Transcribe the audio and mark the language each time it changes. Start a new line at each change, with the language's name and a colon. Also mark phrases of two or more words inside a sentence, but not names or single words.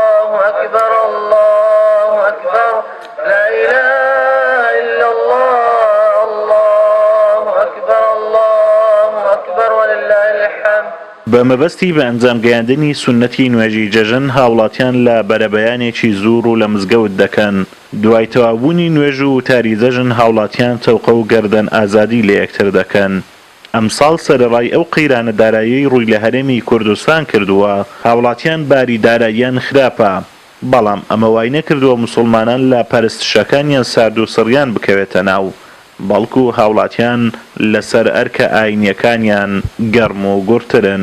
Arabic: أكبر الله أكبر لا إله إلا الله الله أكبر الله أكبر ولله الحمد.
Central Kurdish: بەمەبەستی بە ئەنجام گەیاندنی سونەتی نوێژی جەژن هاوڵاتیان لە بەرەبەیانێکی زوور و لە مزگەوت دەکەن. دوای تەوابوونی نوێژ و تاری جەژن هاوڵاتیان تەوقە و گەردەن ئازادی لە یەکتر دەکەن. ئەمساڵ سەرەڕای ئەو قەیرانە دارایی ڕووی لە هەرێمی کوردستان کردووە، هاوڵاتیان باری داراییان خراپە، بەڵام ئەمە وای نەکردووە موسڵمانان لە پەرستشەکانیان سارد و سڕیان بکەوێتە ناو، بەڵکو هاوڵاتیان لەسەر ئەرکە ئاینیەکانیان گەڕم و گورترن.